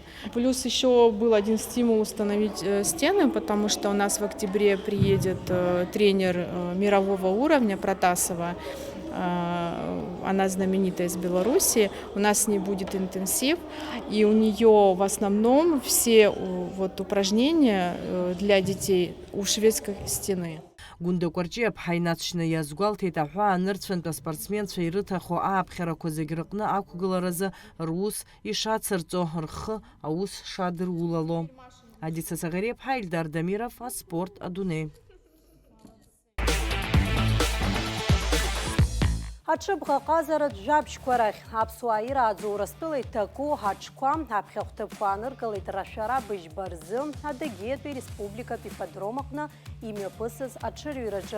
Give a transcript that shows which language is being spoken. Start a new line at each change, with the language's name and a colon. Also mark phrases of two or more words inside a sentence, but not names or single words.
Russian: Плюс еще был один стимул установить стены, потому что у нас в октябре приедет тренер мирового уровня Протасова. Она знаменитая из Беларуси, у нас с ней будет интенсив, и у нее в основном все упражнения для детей у шведской стены.
Abkhazian: Гунда Кәарҷиа ԥҳа инаҵшьны иазгәалҭеит аҳәаа нырцәынтә аспортсменцәа ирыҭаху ааԥхьарақәа зегь рҟны ақәгыларазы рус ишацырҵо, рхы аус шадырулало. Адица Сагариаԥҳа, Ильдар Дамиров, Аспорт Адунеи. Аҽыбӷа ҟазаратә жәабжьқәа рахь аԥсуаа ирааӡо Урыстәыла иҭаку ҳаҽқәа аԥхьа хәҭақәа аныргалеит рашәара быжьба рзы Адыгеиатәи республикатә ипподром аҟны имҩаԥысыз аҽырҩраҿы.